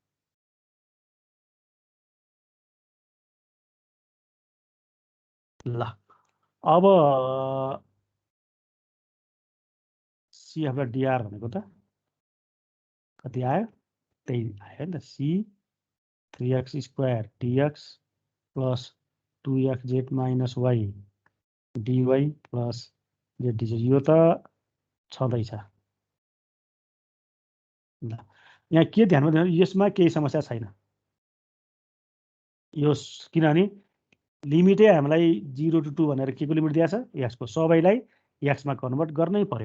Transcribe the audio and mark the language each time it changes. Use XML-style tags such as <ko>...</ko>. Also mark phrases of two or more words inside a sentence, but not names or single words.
<ne>ल अब सी अफ डिआर भनेको त कति आयो त्यही आयो नि त, c 3x² dx प्लस 2xz माइनस y dy प्लस z dz यो त छँदैछ। ल यहाँ के ध्यानमा दिनु, यसमा केही समस्या छैन। यो किनभने लिमिटै हामीलाई 0 to 2 भनेर के को लिमिट दिएको छ, x को, सबैलाई x मा कन्भर्ट गर्नै पर्यो।</ne>